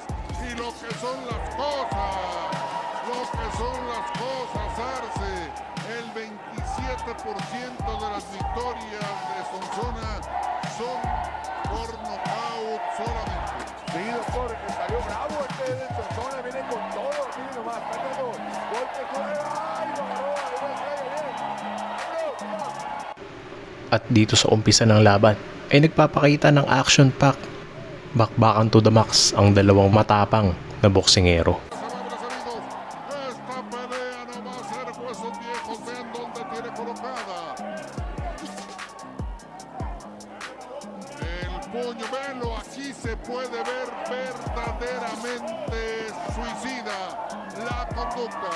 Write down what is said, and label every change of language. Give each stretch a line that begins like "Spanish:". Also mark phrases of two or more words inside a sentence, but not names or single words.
Spanish: Y lo que son las cosas, Arce, el 27% de las victorias de Sí, doctor, que salió bravo este Edinson Zona, viene con todo, miren nomás, está dando golpe con el... ¡Ay, lo agarró!
Filipino: At dito sa umpisa ng laban ay nagpapakita ng action-pack, bakbakan
English: to the max
Filipino: ang dalawang matapang na boksingero.
Spanish: Esta pelea no va a ser huesos viejos, vean dónde tiene colocada. El puño, véanlo, aquí se puede ver verdaderamente suicida la conducta.